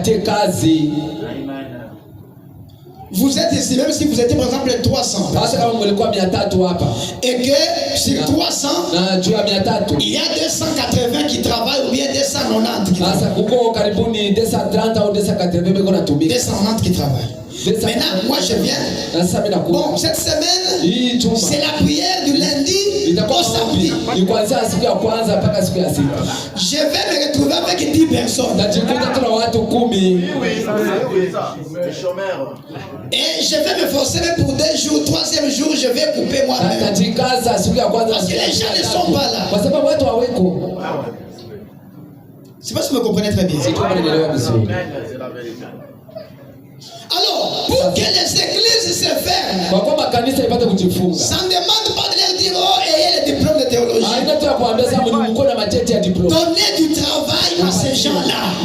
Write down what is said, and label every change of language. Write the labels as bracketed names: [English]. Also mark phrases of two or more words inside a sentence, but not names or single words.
[French] Vous êtes ici, même si vous étiez par exemple 300, et que sur 300, il y a 280 qui travaillent ou bien 290 qui travaillent. 290 qui travaillent. Maintenant, moi je viens. Bon, cette semaine, c'est la prière du [Swahili] Ni kuanzia siku ya kwanza mpaka siku ya sita. [French] Je vais me retrouver avec 10 personnes. [Swahili] Najikuta tuna watu 10. [French] Et je vais me forcer pour 2 jours, 3e jour je vais couper moi-même. [Swahili] Najikaza siku ya kwanza. [French] Parce que les gens ne sont pas là. [Swahili] Kwa sababu watu haweko. [French] Je sais pas si vous me comprenez très bien. Alors, pour que les églises se ferment, ça ne demande pas de leur dire oh, ayez le diplôme de théologie. Donnez du travail à ces gens-là.